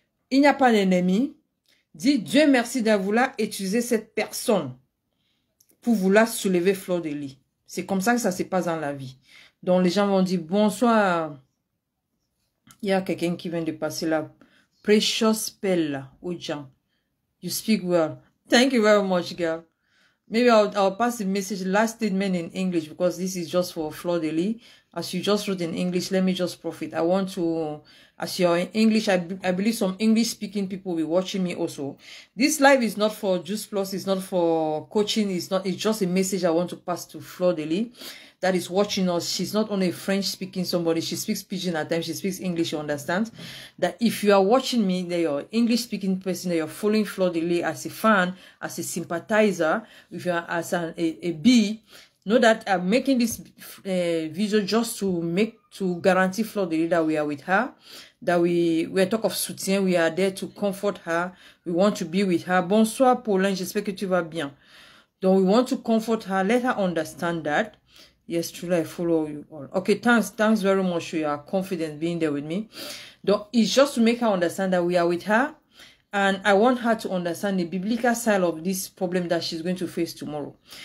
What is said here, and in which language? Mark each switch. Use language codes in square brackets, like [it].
[fr] Il n'y a pas d'ennemi. Dis, Dieu merci de vouloir utiliser cette personne pour vouloir soulever Fleur de Lys. C'est comme ça que ça se passe dans la vie. Donc, les gens vont dire, bonsoir. Il y a quelqu'un qui vient de passer la precious Bella aux gens. [en] You speak well. Thank you very much, girl. Maybe I'll pass the message, last statement in English because this is just for Fleur de Lys. As you just wrote in English, let me just profit. I want to, as you're in English, I believe some English-speaking people will be watching me also. This live is not for Juice Plus, it's not for coaching, it's just a message I want to pass to Fleur de Lis that is watching us. She's not only a French-speaking somebody, she speaks Pidgin at times, she speaks English, you understand? That if you are watching me, that you're English-speaking person, that you're following Fleur de Lis as a fan, as a sympathizer, if you're as a B, know that I'm making this video just to guarantee Fleur de Lis that we are with her, that we're talk of soutien, we are there to comfort her, we want to be with her. [fr] Bonsoir Pauline, j'espère que tu vas bien. [en] Donc we want to comfort her, let her understand that. Yes, truly, I follow you all. Okay, thanks very much. You are confident being there with me. So it's just to make her understand that we are with her. And I want her to understand the biblical side of this problem that she's going to face tomorrow.